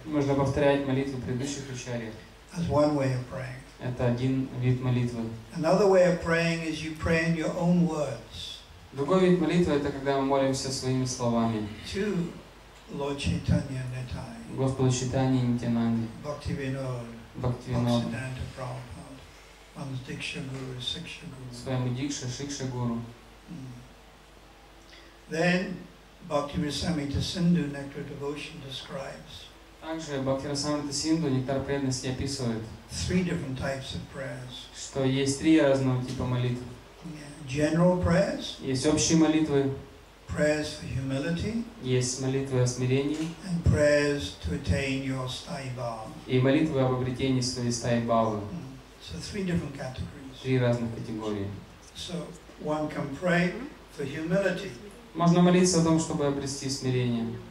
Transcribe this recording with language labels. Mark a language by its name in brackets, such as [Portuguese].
[Russian] Можно повторять молитвы предыдущих ачарьев. [English] That's one way of praying. [Russian] Это один вид молитвы. [English] Another way of praying is you pray in your own words. [Russian] Другой вид молитвы — это когда мы молимся своими словами. [English] To Lord Chaitanya Nitai, [Russian] Господу Чайтанье Нитянанде, [English] Bhaktivinoda, [Russian] Bhaktivinoda, [English] Bhaktisiddhanta Prabhupada, one's Diksha Guru, Siksha Guru. [Russian] своему Дикша, Шикша Гуру. [English] Then Bhakti-Rasamrita Sindhu, Nectar Devotion, describes [Russian] Также Бхакти-Расамрита Синду, Нектар преданности, описывает, [English] 3 different types of prayers. [Russian] что есть 3 разного типа молитв. [English] General prayers, [Russian] Есть общие молитвы, [English] prayers for humility, [Russian] есть молитвы о смирении [English] and prayers to attain your sthai bhava. [Russian] и молитвы об обретении своей стаи бхавы. [English] So 3 different categories. [Russian] 3 разных категории. [English] So one can pray for humility. [Russian] Можно молиться о том, чтобы обрести смирение.